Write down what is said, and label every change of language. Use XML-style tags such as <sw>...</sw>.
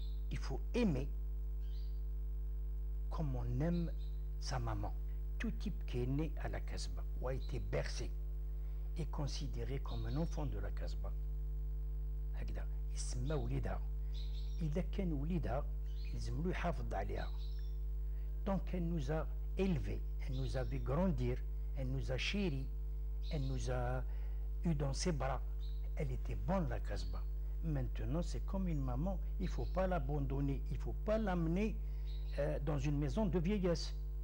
<fr>Il faut aimer comme on aime sa maman. Tout type qui est né à la Casbah ou a été bercé est considéré comme un enfant de la Casbah.</fr> <ar>يسمى وليدها. إذا كان وليدها يلزم له يحافظ عليها.</ar> <fr>Donc elle nous a élevés, elle nous a vu grandir, elle nous a chéris, elle nous a eu dans ses bras. Elle était bonne la Casbah. Maintenant c'est comme une maman, il ne faut pas l'abandonner, il ne faut pas l'amener dans une maison de vieillesse.</fr>